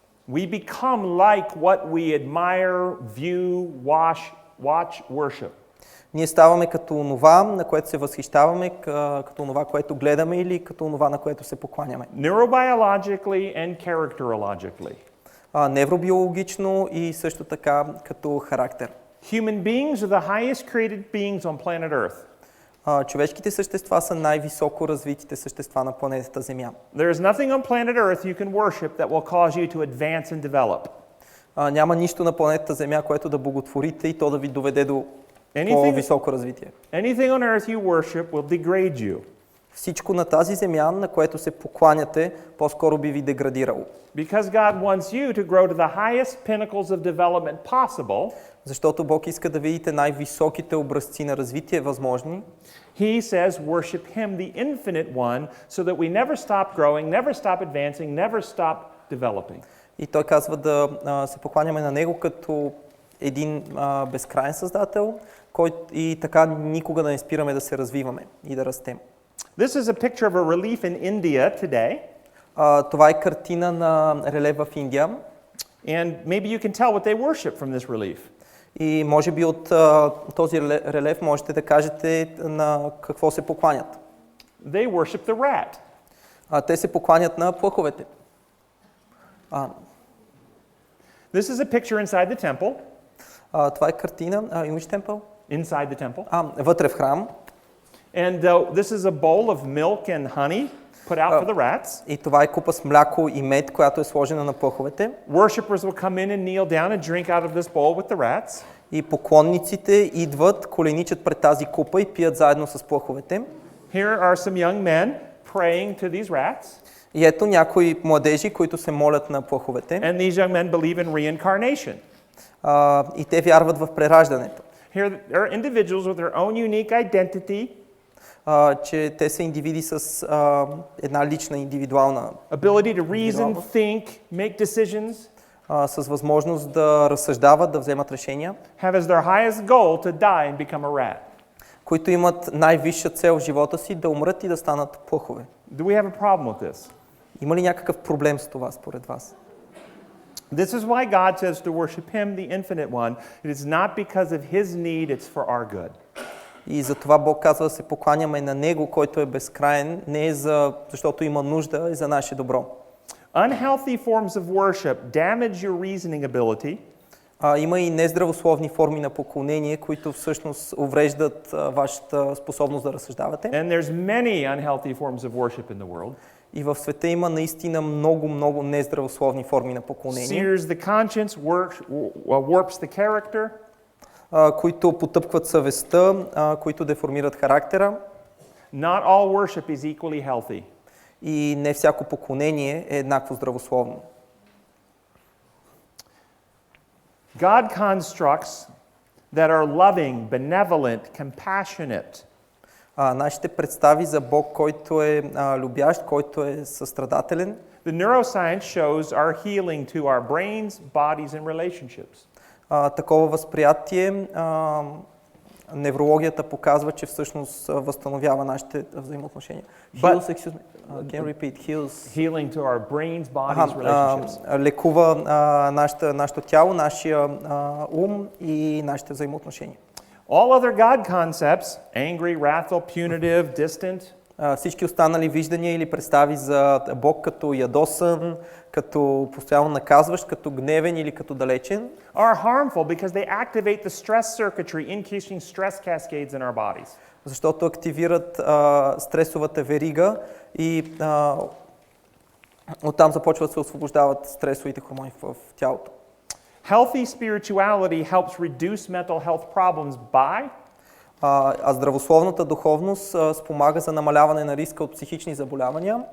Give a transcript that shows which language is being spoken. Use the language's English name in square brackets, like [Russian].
[English] We become like what we admire, view, watch, worship. [Bulgarian] Ние ставаме като онова, на което се възхищаваме, като онова, което гледаме или като онова, на което се покланяме. [English] Neurobiologically and characterologically. [Bulgarian] Невробиологично и също така като характер. [English] Human beings are the highest created beings on planet Earth. [Bulgarian] Човешките същества са най-високо развитите същества на планетата Земя. [English] There is nothing on planet Earth you can worship that will cause you to advance and develop. [Bulgarian] Няма нищо на планетата Земя, което да боготворите и то да ви доведе до по-високо развитие. [English] Anything on earth you worship will degrade you. [Bulgarian] Всичко на тази земя, на което се покланяте, по-скоро би ви деградирало. [English] Because God wants you to grow to the highest pinnacles of development possible. [Bulgarian] Защото Бог иска да видите най-високите образци на развитие възможни. [English] He says worship him, the infinite one, so that we never stop growing, never stop advancing, never stop developing. [Bulgarian] И той казва да се покланяме на него като един безкрайен създател, който и така никога да не спираме да се развиваме и да растем. [English] This is a picture of a relief in India today. [Bulgarian] Това е картина на релеф в Индия. [English] And maybe you can tell what they worship from this relief. [Bulgarian] И може би от този релеф можете да кажете на какво се покланят. [English] They worship the rat. [Bulgarian] Те се покланят на плъховете. [English] This is a picture inside the temple. [Bulgarian] Това е картина, [English] in which temple? Inside the temple. [Bulgarian] Вътре в храм. [English] And this is a bowl of milk and honey put out for the rats. [Bulgarian] И това е купа с мляко и мед, която е сложена на плъховете. [English] Worshippers will come in and kneel down and drink out of this bowl with the rats. [Bulgarian] И поклонниците идват, коленичат пред тази купа и пият заедно с плъховете. [English] Here are some young men praying to these rats. [Bulgarian] И ето някои младежи, които се молят на плъховете. [English] And these young men believe in reincarnation. [Bulgarian] И те вярват в прераждането. [English] Here are individuals with their own unique identity. [Bulgarian] Че те са индивиди с една лична индивидуална [English] ability to reason, think, make decisions. [Bulgarian] С възможност да разсъждават, да вземат решения. [English] Have as their highest goal to die and become a rat. [Bulgarian] Които имат най-висша цел в живота си да умрат и да станат плъхове. [English] Do we have a problem with this? [Bulgarian] Има ли някакъв проблем с това според вас? [English] This is why God says to worship him, the infinite one. It is not because of his need, it's for our good. [Bulgarian] И затова Бог казва да се покланяме на Него, който е безкраен, не е защото има нужда, а за наше добро. [English] Unhealthy forms of worship damage your reasoning ability. [Bulgarian] Има и нездравословни форми на поклонение, които всъщност увреждат вашата способност да разсъждавате. [English] And there's many unhealthy forms of worship in the world. [Bulgarian] И в света има наистина много нездравословни форми на поклонение, [English] Sears the conscience, warps the character. [Bulgarian] Които потъпкват съвестта, които деформират характера. [English] Not all worship is equally healthy. [Bulgarian] И не всяко поклонение е еднакво здравословно. [English] God constructs that are loving, benevolent, compassionate. [Bulgarian] Нашите представи за Бог, който е любящ, който е състрадателен. [English] The neuroscience shows are healing to our brains, bodies and relationships. [Bulgarian] Такова възприятие, неврологията показва, че всъщност възстановява нашите взаимоотношения. [English] Heals, can you repeat? Healing to our brains, bodies, relationships. [Bulgarian] Лекува нашето тяло, нашия ум и нашите взаимоотношения. [English] All other God concepts, angry, wrathful, punitive, distant, [Bulgarian] всички останали виждания или представи за Бог като ядосан, като постоянно наказващ, като гневен или като далечен, [English] are harmful because they activate the stress circuitry, increasing stress cascades in our bodies. [Bulgarian] Защото активират стресовата верига и оттам започват да се освобождават стресовите хормони в тялото. [English] Healthy spirituality helps reduce mental health problems by [Bulgarian] здравословната духовност спомага за намаляване на риска от психични заболявания,